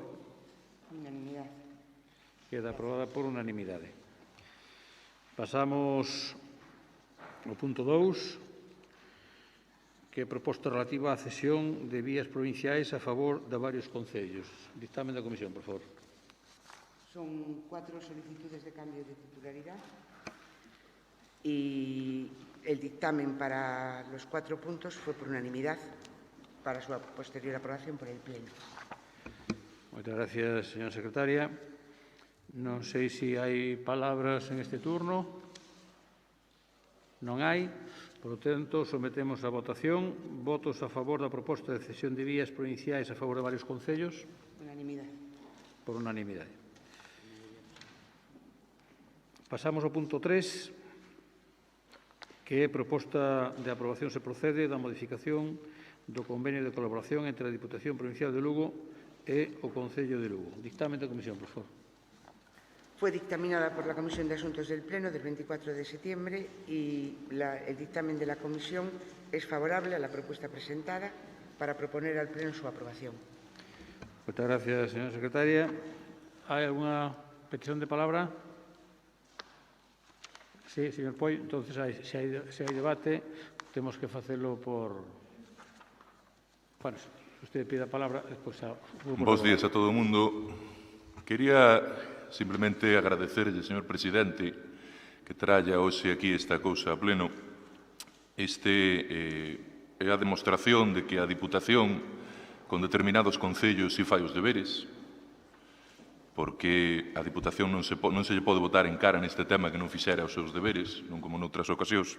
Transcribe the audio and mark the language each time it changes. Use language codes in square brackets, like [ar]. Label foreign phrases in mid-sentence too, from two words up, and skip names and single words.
[gl] Unanimidade. Queda aprobada por unanimidade. Pasamos ao punto 2, que é proposta relativa á cesión de vías provinciais a favor de varios concellos. Dictamen da Comisión, por favor. [es] Son 4 solicitudes de cambio de titularidad y el dictamen para los 4 puntos fue por unanimidad para su posterior aprobación por el Pleno. [gl] Moitas gracias, señora secretaria. Non sei se hai palabras en este turno. Non hai. [es] Por lo tanto, [gl] sometemos a votación. Votos a favor da proposta de cesión de vías provinciais a favor de varios concellos? Unanimidade. Por unanimidade. Pasamos ao punto 3, que é proposta de aprobación se procede da modificación do convenio de colaboración entre a Diputación Provincial de Lugo e o Concello de Lugo. Dictamen da Comisión, por favor. Fue dictaminada por la Comisión de Asuntos del Pleno del 24 de septiembre y el dictamen de la Comisión es favorable a la propuesta presentada para proponer al Pleno su aprobación. [es] Muchas gracias, señora secretaria. ¿Hay alguna petición de palabra? Sí, señor Poi. Entonces, si hay debate, tenemos que hacerlo por... Bueno, si usted pide la palabra, después... [gl] Bos días a todo o mundo. Quería simplemente agradecerlle, señor presidente, que traia hoxe aquí esta cousa a pleno. É a demostración de que a Diputación, con determinados concellos, si fai os deberes, porque a Diputación non se lle pode votar en cara neste tema que non fixera os seus deberes, non como noutras ocasións.